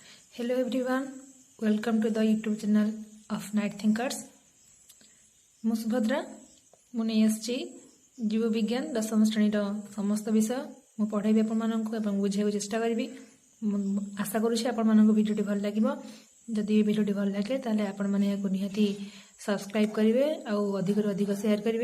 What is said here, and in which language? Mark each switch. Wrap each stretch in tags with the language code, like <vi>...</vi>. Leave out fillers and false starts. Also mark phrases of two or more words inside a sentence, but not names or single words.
<en>Hello everyone, welcome to the YouTube channel of Night Thinkers.</en> <or>ମୁଁ ସୁଭଦ୍ରା ମୁଁ ନେଇ ଆସିଛି ଜୀବ ବିଜ୍ଞାନ ଦଶମ ଶ୍ରେଣୀର ସମସ୍ତ ବିଷୟ ମୁଁ ପଢ଼ାଇବି ଆପଣମାନଙ୍କୁ ଏବଂ ବୁଝାଇବାକୁ ଚେଷ୍ଟା କରିବି। ମୁଁ ଆଶା କରୁଛି ଆପଣମାନଙ୍କୁ ଭିଡ଼ିଓଟି ଭଲ ଲାଗିବ। ଯଦି ଏ ଭିଡ଼ିଓଟି ଭଲ ଲାଗେ ତାହେଲେ ଆପଣମାନେ ଏହାକୁ ନିହାତି ସବସ୍କ୍ରାଇବ୍ କରିବେ ଆଉ ଅଧିକରୁ ଅଧିକ ସେୟାର କରିବେ।</or>